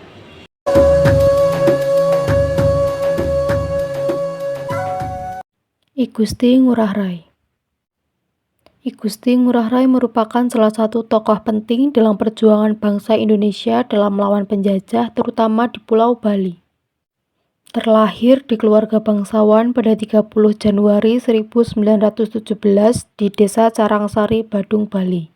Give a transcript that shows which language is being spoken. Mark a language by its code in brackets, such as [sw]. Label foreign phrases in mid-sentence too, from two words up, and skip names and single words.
[id] I Gusti Ngurah Rai. I Gusti Ngurah Rai merupakan salah satu tokoh penting dalam perjuangan bangsa Indonesia dalam melawan penjajah, terutama di Pulau Bali. Terlahir di keluarga bangsawan pada 30 Januari 1917 di Desa Carangsari, Badung, Bali.